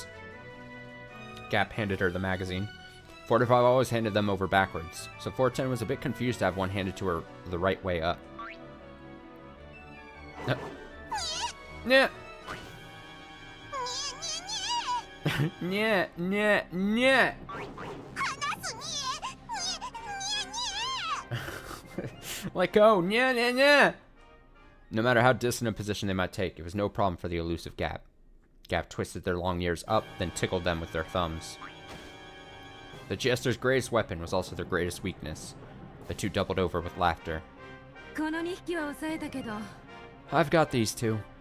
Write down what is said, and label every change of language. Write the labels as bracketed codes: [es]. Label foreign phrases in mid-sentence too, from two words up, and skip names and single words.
[en] Gap handed her the magazine. 45 always handed them over backwards, so 410 was a bit confused to have one handed to her the right way up. Nyeh. Nyeh, nyeh, nyeh. Let go, nyeh, nyeh, nyeh. No matter how distant a position they might take, it was no problem for the elusive Gap. Gap twisted their long ears up, then tickled them with their thumbs. The Jester's greatest weapon was also their greatest weakness. The two doubled over with laughter. I've got these two.